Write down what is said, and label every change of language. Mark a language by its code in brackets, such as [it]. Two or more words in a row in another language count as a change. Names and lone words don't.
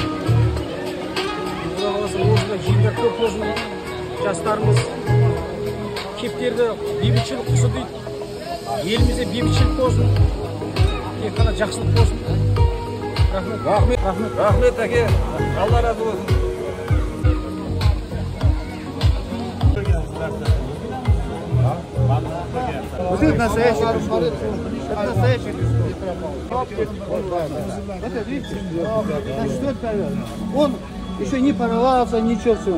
[kk] Құда қаласа осында жеңдер көп болсын, жастарымыз мектептерде бейбітшілік құсы дейді. Елімізде бейбітшілік болсын, тек қана жақсылық болсын. Рахмет, әке. Алла разы болсын. [ru] Вот это настоящий Христос. Это настоящий Христос. Это, видите, значит, он еще не порвался, ничего всего.